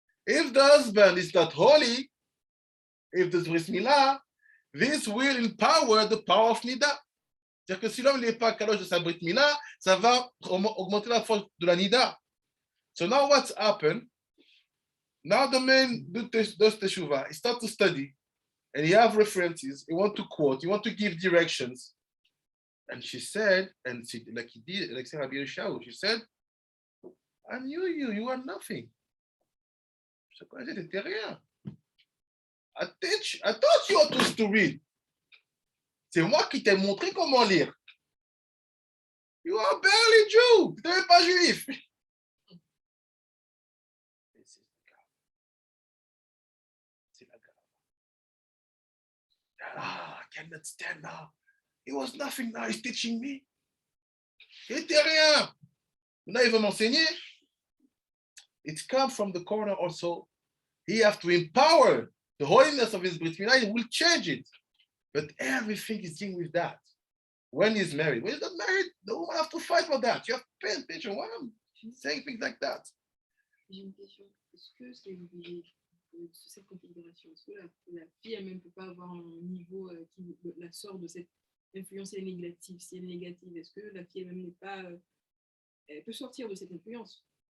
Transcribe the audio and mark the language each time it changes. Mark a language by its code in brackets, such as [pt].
[en] If the husband is not holy, if there's bris milah, this will empower the power of nida. [fr] C'est-à-dire que si l'homme n'est pas kadosh de sa brit milah, ça va augmenter la force de la nida. [en] So now what's happened? Now the man does teshuvah. He starts to study, and he have references. He want to quote. He want to give directions. And she said, and she, like he did, like Rabbi Yeshua, she said, I knew you. You are nothing. [fr] Je connaissais, t'étais rien. [en] I taught you how to read. [fr] C'est moi qui t'ai montré comment lire. [en] You are barely Jew. [fr] Tu n'es pas juif. C'est la grave. [en] Ah, I cannot stand now. It was nothing now. He's teaching me. [fr] Il n'était rien. Maintenant, il veut m'enseigner. [en] It comes from the corner also. He has to empower the holiness of his Brit Milah. He will change it. But everything is dealing with that. When he's married. When he's not married, the woman has to fight for that. You have to pay attention. Why am I saying things like that? [fr] J'ai une question. Est-ce que c'est obligé sur cette configuration? Est-ce que la fille elle-même ne peut pas avoir un niveau qui la sort de cette influence négative? Si elle est négative, est-ce que la fille elle-même n'est pas. Elle peut sortir de cette influence?